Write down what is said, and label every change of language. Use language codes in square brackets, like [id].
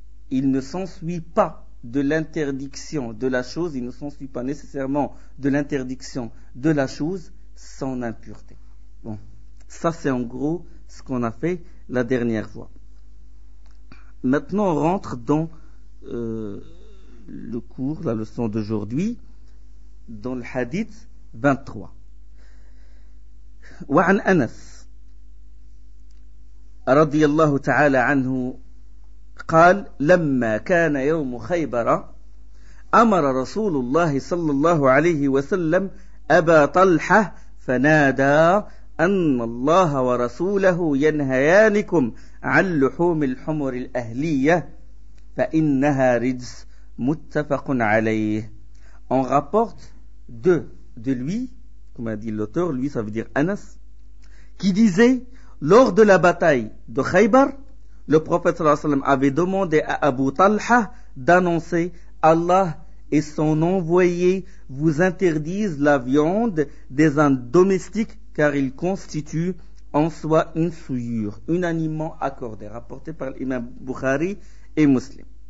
[fr] Il ne s'ensuit pas de l'interdiction de la chose, il ne s'ensuit pas nécessairement de l'interdiction de la chose son impureté. Bon, ça c'est en gros ce qu'on a fait la dernière fois. Maintenant on rentre dans le cours, la leçon d'aujourd'hui, dans le hadith 23. [ar] Wa an Anas radiyallahu ta'ala anhu قال لما كان يوم خيبر أمر رسول الله صلى الله عليه وسلم أبا طلحة فنادى أن الله ورسوله ينهيانكم عن لحوم الحمر الأهلية فإنها رجس متفق عليه. [fr] On rapporte de lui, comme a dit l'auteur, lui ça veut dire Anas, qui disait lors de la bataille de Khaybar, le prophète [ar] sallallahu alayhi wa sallam [fr] avait demandé à Abu Talha d'annoncer « Allah et son envoyé vous interdisent la viande des ânes domestiques car il constitue en soi une souillure, unanimement accordée » rapporté par l'imam Bukhari et Muslim.